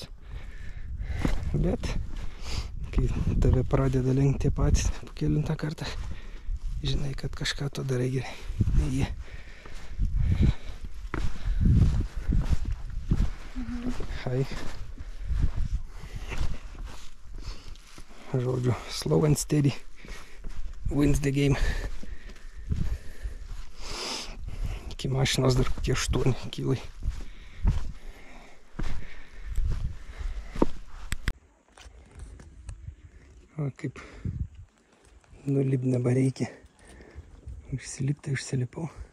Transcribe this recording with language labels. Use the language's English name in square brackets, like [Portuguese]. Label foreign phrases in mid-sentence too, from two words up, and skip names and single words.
[Lithuanian] Bet kai tave pradeda lenkti patys po kelintą kartą, žinai, kad kažką to darai gerai. Ne jie. Hai. Žodžiu, [English] Slow and Steady wins the game. [Lithuanian] Iki mašinos dar kokie 8 kilai. O kaip nulipti dabar reikia. Užsilipti, užsilipau.